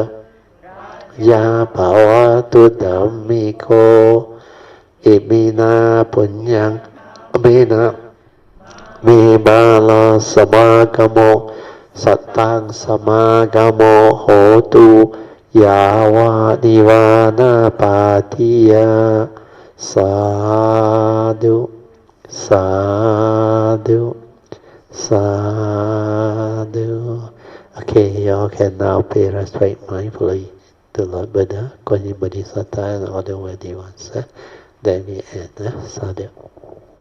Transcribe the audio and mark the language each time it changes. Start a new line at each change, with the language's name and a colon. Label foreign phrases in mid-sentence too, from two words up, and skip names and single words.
Pali: ya bhavatu dhammiko imina punyang amina me bala samagamo satang samagamo hotu yawa nivana patiya sadhu sadhu sadhu.
English: Okay, y'all can now pay respect mindfully to Lord Buddha, Kuan Yin Bodhisattva and all the worthy ones. Then we end.
Pali: Sadhu.